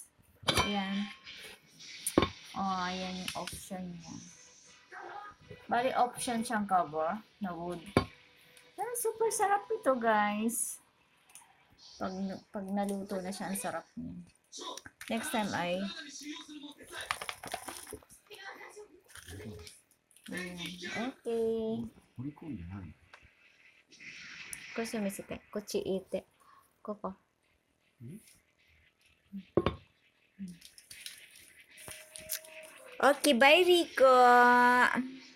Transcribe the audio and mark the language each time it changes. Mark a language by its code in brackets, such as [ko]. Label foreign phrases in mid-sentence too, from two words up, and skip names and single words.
[tl] Ayan. Oh, ayan yung option niya. Bali, option siyang cover na wood. Pero super sarap ito, guys. Pag naluto na siya, ang sarap niya. [en] Next time [tl] ay okay. [ja] 掘り込んでない。こっち見せて。こっち入れて。ここ。 [en] Okay, bye, [ja] Rico.